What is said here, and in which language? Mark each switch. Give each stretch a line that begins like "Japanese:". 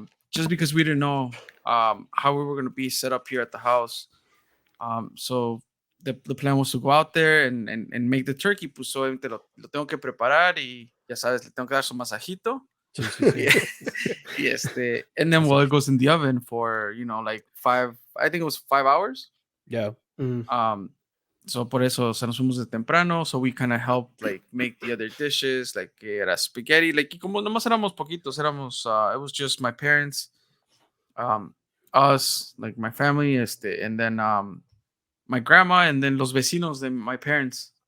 English: Just because we didn't know how we were going to be set up here at the house. So the plan was to go out there and make the turkey.
Spanish: Pues obviamente lo tengo que preparar y ya sabes, le tengo que dar su masajito. Sí.
English: And then it goes in the oven for, like 5 hours. Yeah. So
Spanish: por eso nos fuimos de temprano,
English: so we kind of helped like make the other dishes, like
Spanish: era spaghetti,
English: like
Spanish: y como nomás éramos poquitos,
English: it was just my parents, us, like my family, and then my grandma, and then
Spanish: los vecinos de
English: my parents.